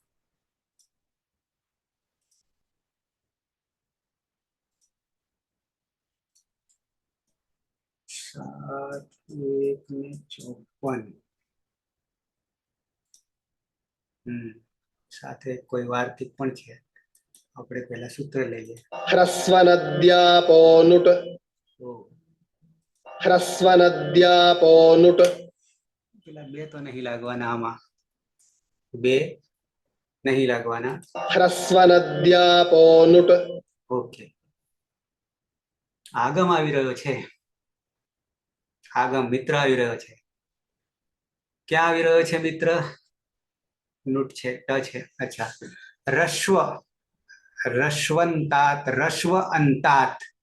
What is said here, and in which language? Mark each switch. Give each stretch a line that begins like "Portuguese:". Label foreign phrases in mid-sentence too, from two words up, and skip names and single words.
Gujarati: સાત એક ને 54. સાથે કોઈ વાર્તિક પણ છે. આપણે પહેલા સૂત્ર લઈએ.
Sanskrit: ह्रस्व नद्यापो नुट. ह्रस्व नद्यापो नुट.
Gujarati: પેલા 2 તો નહીં લાગવાના આમાં. 2 નહીં લાગવાના.
Sanskrit: ह्रस्व नद्यापो नुट.
Gujarati: ઓકે. આગમ આવી રહ્યો છે. આગમ મિત્ર આવી રહ્યો છે. ક્યાં આવી રહ્યો છે મિત્ર? નુટ છે, ટ છે. અચ્છા.
Sanskrit: રસ્વ, રસ્વંતાત, રસ્વ અંતાત.